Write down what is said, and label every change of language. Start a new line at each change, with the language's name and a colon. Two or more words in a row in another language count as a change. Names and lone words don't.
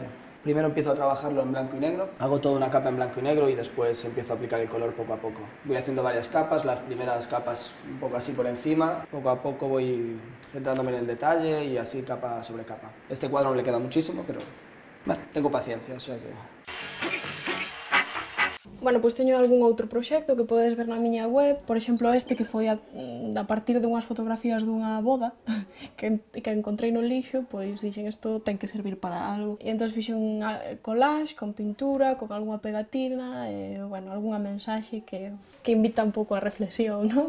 Spanish: Primero empiezo a trabajarlo en blanco y negro, hago toda una capa en blanco y negro y después empiezo a aplicar el color poco a poco. Voy haciendo varias capas, las primeras capas un poco así por encima, poco a poco voy centrándome en el detalle y así capa sobre capa. Este cuadro no le queda muchísimo, pero bueno, tengo paciencia, o sea que...
Galician: Bueno, pois teño algún outro proxecto que podes ver na miña web, por exemplo este que foi a partir dunhas fotografías dunha boda que encontrei no lixo, pois dixen isto ten que servir para algo. E entón fixen un collage con pintura, con algunha pegatina e, bueno, algunha mensaxe que invita un pouco a reflexión, non?